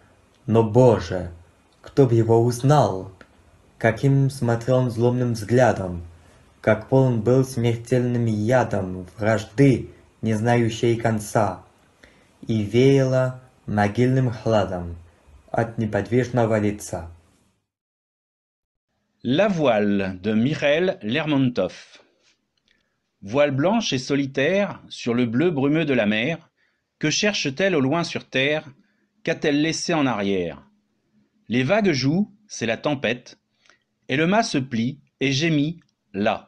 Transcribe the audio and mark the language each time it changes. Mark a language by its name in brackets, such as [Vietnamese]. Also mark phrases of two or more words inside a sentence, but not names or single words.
[Russian] Но, Боже, кто б его узнал? каким смотрел он злобным взглядом, как полон был смертельным ядом вражды, не знающей конца, и веяло могильным хладом от неподвижного лица. [French] La voile de Michael Lermontov. Voile blanche et solitaire sur le bleu brumeux de la mer, que cherche-t-elle au loin sur terre? Qu'a-t-elle laissé en arrière? Les vagues jouent, c'est la tempête, et le mât se plie et gémit là.